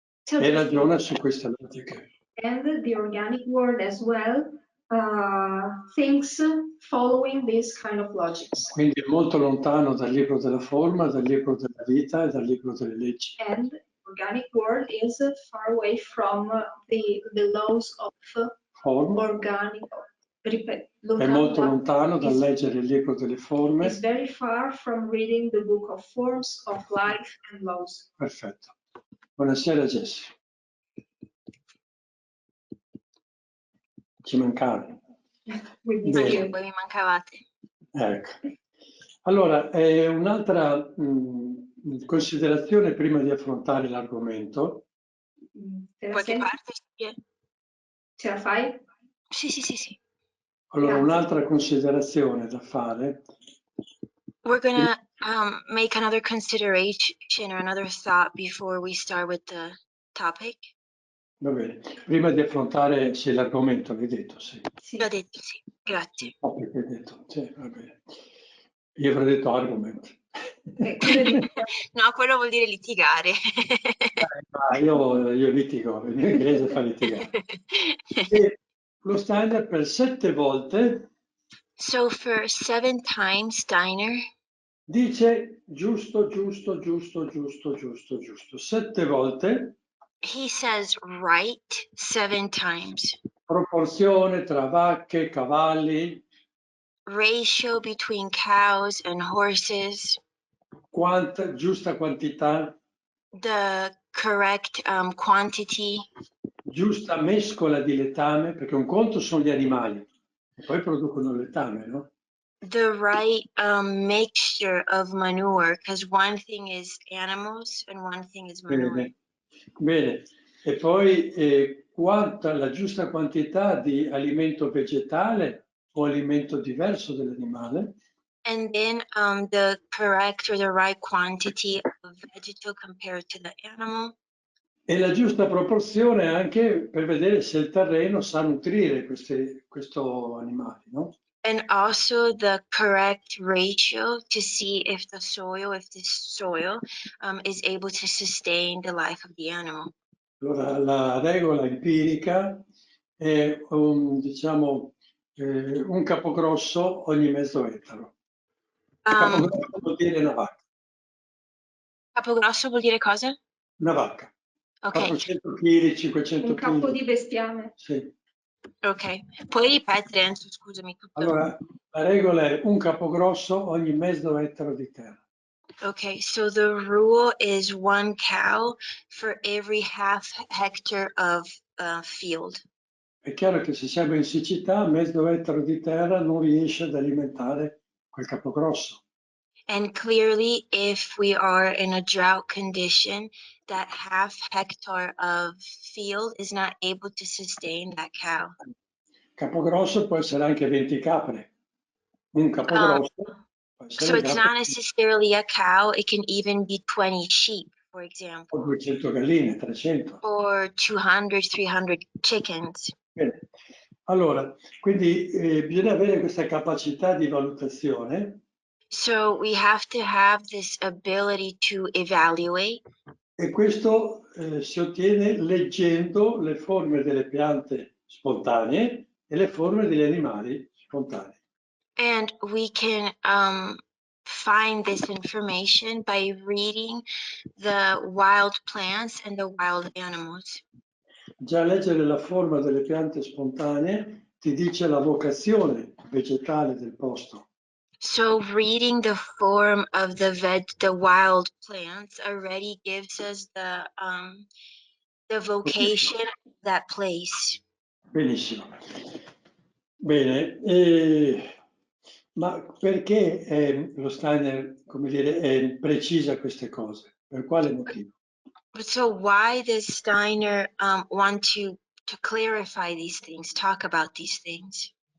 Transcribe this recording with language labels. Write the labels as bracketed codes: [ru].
[it] E ragiona su queste logiche. [en] And the organic world as well thinks following this kind of logics. [it] Quindi è molto lontano dal libro della forma, dal libro della vita e dal libro delle leggi. [en] And organic world is far away from the laws of organic. [it] È molto lontano dal leggere il libro delle forme. [en] It's very far from reading the book of forms, of life and laws. [it] Perfetto. Buonasera Jessie. Ci mancavi. Voi mi mancavate. Ecco. Allora, un'altra considerazione prima di affrontare l'argomento. Qualche parte? Ce la fai? Sì. Allora, un'altra considerazione da fare. [en] We're gonna make another consideration or another thought before we start with the topic. [it] Va bene. Prima di affrontare l'argomento, avevi detto, sì. L'ho detto, sì. Grazie. Perché hai detto, sì, va bene. Io avrei detto argomento. No, quello vuol dire litigare. Ma io litigo, in inglese fa litigare. E lo Steiner per 7 volte [en] So for 7 times, Steiner [it] dice giusto, giusto, giusto, giusto, giusto, giusto. 7 volte. [en] he says right 7 times. [it] Proporzione tra vacche, cavalli. [en] Ratio between cows and horses. [it] Giusta quantità. [en] The correct quantity. [it] Giusta mescola di letame, perché un conto sono gli animali, e poi producono letame, no? [en] The right mixture of manure, because one thing is animals and one thing is manure. [it] Bene, bene. E poi la giusta quantità di alimento vegetale o alimento diverso dell'animale. [en] And then the correct or the right quantity of vegetal compared to the animal. [it] E la giusta proporzione anche per vedere se il terreno sa nutrire questo animale, no? [en] And also the correct ratio to see if the soil is able to sustain the life of the animal. [it] Allora, la regola empirica è diciamo, un capogrosso ogni mezzo ettaro. Capogrosso vuol dire una vacca. Capogrosso vuol dire cosa? Una vacca. Ok. 400 kg, 500 kg. Un capo di bestiame. Sì. Ok. Puoi ripetere, Enzo, scusami. Tutto. Allora, la regola è un capogrosso ogni mezzo ettaro di terra. [en] Okay, so the rule is 1 cow for every half hectare of field. [it] È chiaro che se siamo in siccità, mezzo ettaro di terra non riesce ad alimentare quel capogrosso. [en] And clearly, if we are in a drought condition, that half hectare of field is not able to sustain that cow. [it] Capogrosso può essere anche 20 capre. Un capogrosso può essere [en] So it's not necessarily a cow, it can even be 20 sheep, for example. [it] O 200 galline, 300. [en] Or 200, 300 chickens. [it] Bene. Allora, quindi bisogna avere questa capacità di valutazione. [en] So we have to have this ability to evaluate. [it] E questo si ottiene leggendo le forme delle piante spontanee e le forme degli animali spontanei. [en] And we can find this information by reading the wild plants and the wild animals. [it] Già leggere la forma delle piante spontanee ti dice la vocazione vegetale del posto. [en] So reading the form of the wild plants already gives us the vocation of that place. [it] Benissimo. Bene, ma perché lo Steiner, come dire, precisa queste cose? Per quale motivo? [en] So why does Steiner want to clarify these things, talk about these things?